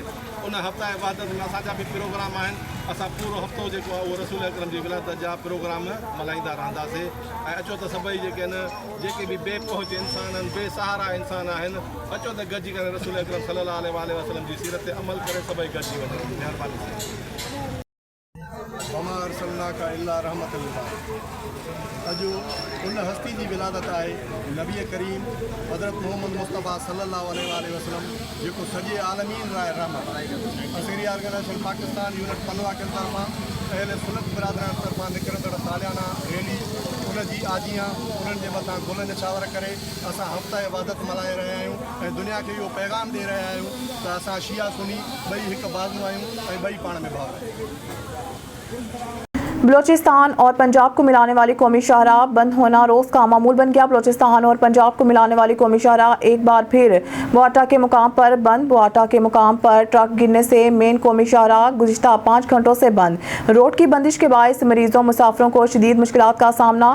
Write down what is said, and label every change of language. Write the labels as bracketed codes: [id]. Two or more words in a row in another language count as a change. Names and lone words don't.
[sd] उन हफ़्ता वहदत में असांजा बि प्रोग्राम आहिनि, असां पूरो हफ़्तो जेको आहे उहो रसूल अकरम जी विलादत जा प्रोग्राम मल्हाईंदा रहंदासीं ऐं अचो त सभई जेके आहिनि जेके बि बेपहुच इंसान आहिनि बेसहारा इंसान आहिनि अचो त गॾिजी करे रसूल अकरम [ar] صلى الله عليه وسلم [sd] जी सीरत ते अमल करे सभई गॾिजी वञो। महिरबानी। [ar] وما أرسلناك إلا رحمة للعالمين. [sd] अॼु उन हस्ती जी विलादत आहे नबी करीम हज़रत मोहम्मद मुस्तफ़ा [ar] صلى الله عليه وسلم [sd] जेको सॼे आलमीन लाइ रहमत आहे। असगरी ऑर्गेनाइजेशन पाकिस्तान यूनिट पनवा के तरफ़ां अहल सुन्नत बिरादरान तरफ़ां निकिरंदड़ सालियाना रैली उनजी आजियां उन्हनि जे मथां गुल निछावर करे असां हफ़्ता इबादत मल्हाए रहिया आहियूं ऐं दुनिया खे इहो पैगाम ॾेई रहिया आहियूं त असां शिया सुनी ॿई हिकु बाज़ू आहियूं ऐं ॿई पाण में भाउ आहियूं। [ur] بلوچستان اور پنجاب کو ملانے والی قومی شاہراہ بند ہونا روز کا معمول بن گیا. بلوچستان اور پنجاب کو ملانے والی قومی شاہراہ ایک بار پھر بوآٹا کے مقام پر بند. بوآٹا کے مقام پر ٹرک گرنے سے مین قومی شاہراہ گذشتہ 5 گھنٹوں سے بند. روڈ کی بندش کے باعث مریضوں مسافروں کو شدید مشکلات کا سامنا.